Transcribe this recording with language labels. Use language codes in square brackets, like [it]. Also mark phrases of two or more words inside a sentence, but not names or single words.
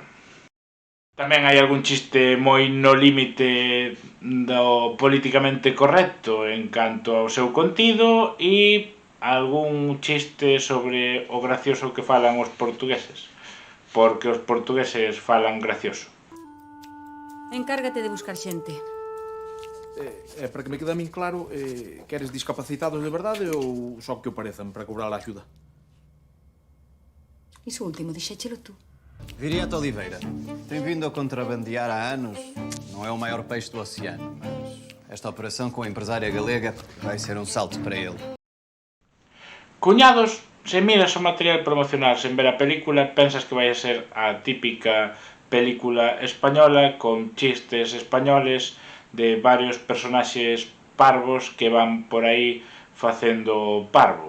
[gl] Tamén hai algún chiste moi no límite do políticamente correcto en canto ao seu contido e algún chiste sobre o gracioso que falan os portugueses, porque os portugueses falan gracioso. Encárgate de buscar xente. Para que me quede a min claro, queres discapacitados de verdade ou só que o parezan para cobrar a axuda? Iso último, dixéchelo tú. [pt] Viriato Oliveira, tem vindo a contrabandear há anos. Não é o maior peixe do oceano, mas esta operação com a empresária galega vai ser um salto para ele. [gl] Cuñados, se miras o material promocional sen ver a película, pensas que vai a ser a típica película española con chistes españoles de varios personaxes parvos que van por aí facendo parvo.